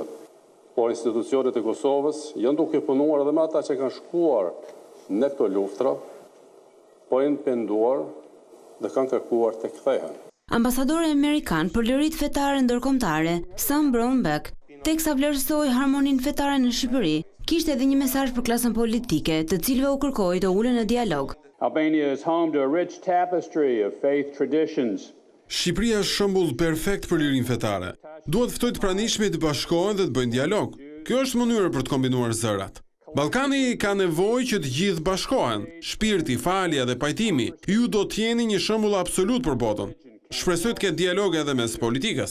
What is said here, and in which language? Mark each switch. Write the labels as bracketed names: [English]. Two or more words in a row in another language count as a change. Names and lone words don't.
[Albanian] Por institucionet e Kosovës janë duke punuar edhe me ata që kanë shkuar në këto luftra, po janë penduar dhe kanë kërkuar të kthehen. Ambasadori amerikan për lirit fetare ndërkombëtare, Sam Brownback, teksa vlerësoi harmoninë fetare në Shqipëri, kishte edhe një mesazh për klasën politike, të cilëve u kërkoi të ulen në dialog. [English] Albania is home to a rich tapestry of faith traditions. [Albanian] Shqipëria është shembull perfekt për lirinë fetare. Duhet ftoj të pranishmit të bashkohen dhe të bëjnë dialog. Kjo është mënyra për të kombinuar zërat. Ballkani ka nevojë që të gjithë bashkohen. Shpirti, falja dhe pajtimi, ju do të jeni një shembull absolut për botën. Shpresoj të ketë dialog edhe mes politikës.